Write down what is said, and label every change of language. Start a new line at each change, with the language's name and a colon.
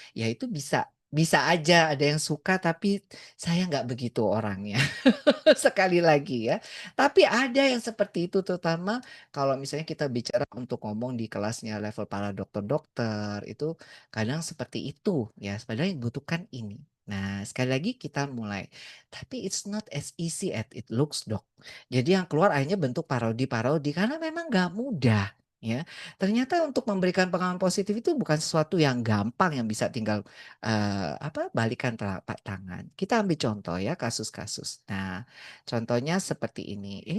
Indonesian: Ya itu bisa bisa aja ada yang suka tapi saya nggak begitu orangnya. Sekali lagi ya. Tapi ada yang seperti itu terutama kalau misalnya kita bicara untuk ngomong di kelasnya level para dokter-dokter itu kadang seperti itu ya. Sebenarnya yang dibutuhkan ini. Nah, sekali lagi kita mulai. Tapi
English: it's not as easy as it looks, Dok.
Indonesian: Jadi yang keluar akhirnya bentuk parodi-parodi karena memang nggak mudah. Ya, ternyata untuk memberikan pengalaman positif itu bukan sesuatu yang gampang yang bisa tinggal balikan telapak tangan. Kita ambil contoh ya kasus-kasus. Nah, contohnya seperti ini.